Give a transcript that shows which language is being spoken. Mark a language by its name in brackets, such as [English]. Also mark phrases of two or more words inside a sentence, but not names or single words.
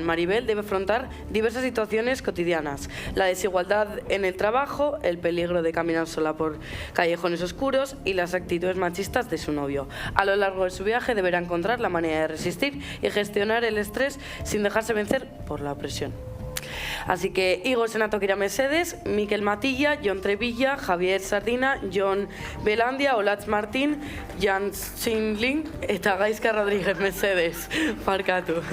[Spanish] Maribel debe afrontar diversas situaciones cotidianas, la desigualdad en el trabajo, el peligro de caminar sola por callejones oscuros y las actitudes machistas de su novio. A lo largo de su viaje deberá encontrar la manera de resistir y gestionar el estrés sin dejarse vencer por la presión. Así que Igor Senato Kira Mercedes, Miquel Matilla, John Trevilla, Javier Sardina, John Belandia, Olatz Martín, Jan Schindling eta Gaizka Rodríguez Mercedes. [Basque] Barkatu.